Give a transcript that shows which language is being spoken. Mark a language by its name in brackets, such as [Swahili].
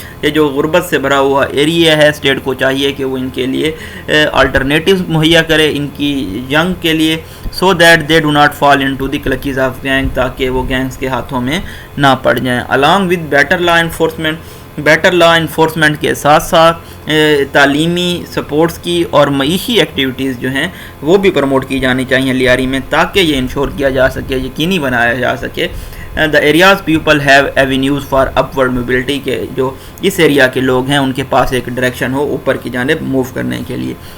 [Urdu] یہ جو غربت سے بھرا ہوا ایریا ہے، اسٹیٹ کو چاہیے کہ وہ ان کے لیے الٹرنیٹیوز مہیا کرے ان کی ینگ کے لیے، [English] so that they do not fall into the clutches of gang, [Urdu] تاکہ وہ گینگز کے ہاتھوں میں نہ پڑ جائیں. [English] along with better law enforcement. [Urdu] Better law enforcement کے ساتھ ساتھ تعلیمی سپورٹس کی اور معیشی ایکٹیویٹیز جو ہیں وہ بھی پروموٹ کی جانی چاہیے لیاری میں، تاکہ یہ انشور کیا جا سکے، یقینی بنایا جا سکے [English] the areas people have avenues for upward mobility, [Urdu] کے جو اس ایریا کے لوگ ہیں ان کے پاس ایک ڈائریکشن ہو اوپر کی جانب موو کرنے کے لیے.